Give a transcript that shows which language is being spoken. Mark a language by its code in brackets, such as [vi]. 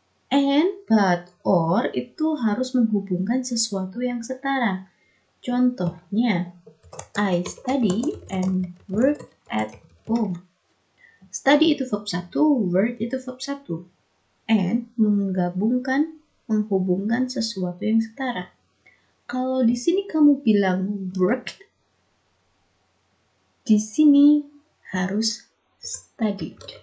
[id] And, but, or itu harus menghubungkan sesuatu yang setara. [en] Contohnya, I study and work at home. [id] Study itu verb 1, work itu verb 1. And menghubungkan sesuatu yang setara. Kalau di sini kamu bilang work, di sini harus studied.